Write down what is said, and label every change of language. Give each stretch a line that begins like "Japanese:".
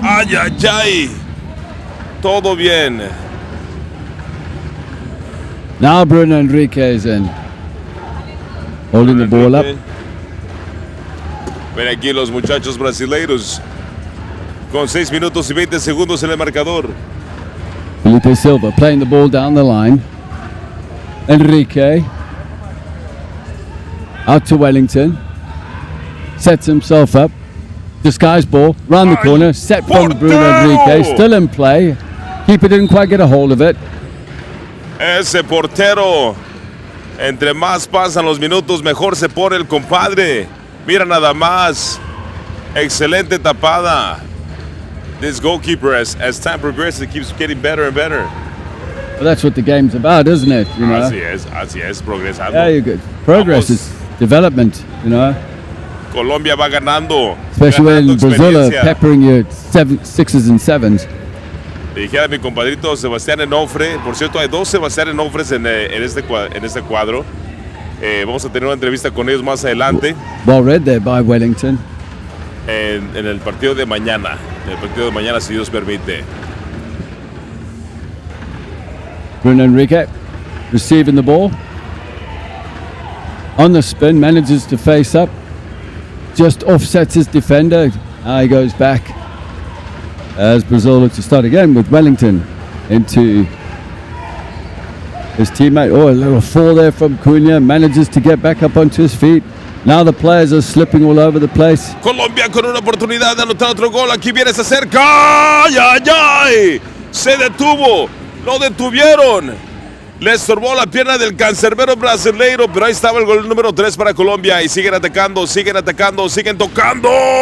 Spanish: Ay, ay, ay. Todo bien.
English: Now Bruno Enrique is in. Holding the ball up.
Spanish: Ven aquí los muchachos brasileiros. Con 6 minutos y 20 segundos en el marcador.
English: Felipe Silva playing the ball down the line. Enrique. Out to Wellington. Sets himself up. Disguise ball. Round the corner. Set from Bruno Enrique. Still in play. Keeper didn't quite get a hold of it.
Spanish: Ese portero. Entre más pasan los minutos, mejor se pone el compadre. Mira nada más. Excelente tapada.
English: This goalkeeper, as time progresses, keeps getting better and better. Well, that's what the game's about, isn't it? You know?
Spanish: Así es, progresando.
English: Yeah, you're good. Progress is development, you know.
Spanish: Colombia va ganando.
English: Especially
Spanish: ganando
English: when Brazil are
Spanish: experiencia.
English: peppering you at 6s and 7s.
Spanish: dijera mi compadrito Sebastián Enofre. Por cierto, hay 2 Sebastián Enofres en este cuadro. Vamos a tener una entrevista con ellos más adelante.
English: Well read there by Wellington.
Spanish: En el partido de mañana. En el partido de mañana, si Dios permite.
English: Bruno Enrique receiving the ball. On the spin, manages to face up. Just offsets his defender. He goes back. As Brazil look to start again with Wellington into his teammate. Oh, a little fall there from Cunha. Manages to get back up onto his feet. Now the players are slipping all over the place.
Spanish: Colombia con una oportunidad de anotar otro gol. Aquí viene, se acerca. ¡Ay, ay, ay! Se detuvo. Lo detuvieron. Le estorbó la pierna del cancerbero brasileiro, pero ahí estaba el gol número 3 para Colombia. Y siguen atacando, siguen tocando.